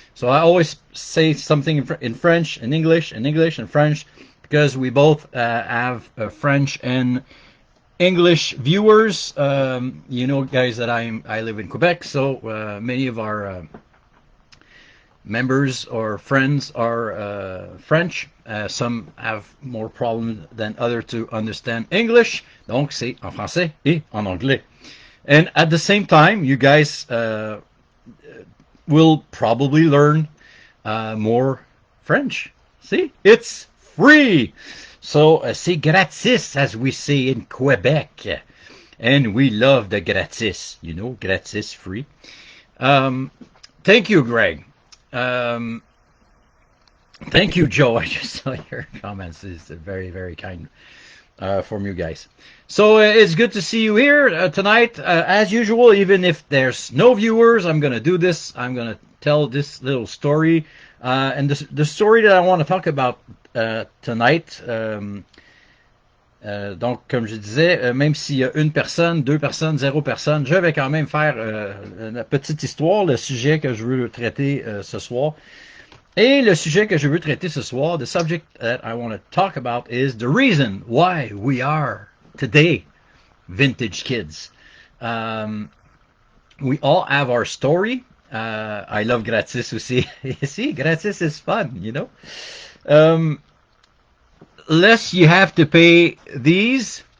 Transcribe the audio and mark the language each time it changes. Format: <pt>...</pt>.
<en>So I always say something in French, in English, and French, because we both have French and English viewers. You know, guys, that I live in Quebec, so many of our members or friends are French. Some have more problems than others to understand English.</en> <fr>Donc, c'est en français et en anglais.</fr> <en>And at the same time, you guys will probably learn more French. See? It's free! So,</en> <fr>c'est gratis,</fr> <en>as we say in Quebec. And we love the gratis. You know, gratis, free. Thank you, Greg. Thank you, Joe. I just saw your comments. It's very, very kind from you guys. So it's good to see you here tonight. As usual, even if there's no viewers, I'm going to do this. I'm going to tell this little story. And the story that I want to talk about tonight,</en> <fr>donc, comme je disais, même s'il y a une personne, deux personnes, zéro personne, je vais quand même faire une petite histoire, le sujet que je veux traiter ce soir. Et le sujet que je veux traiter ce soir,</fr> <en>the subject that I want to talk about is the reason why we are today vintage kids. We all have our story. I love gratis</en> <fr>aussi.</fr> <en>See, gratis is fun, you know. Less you have to pay these,</en>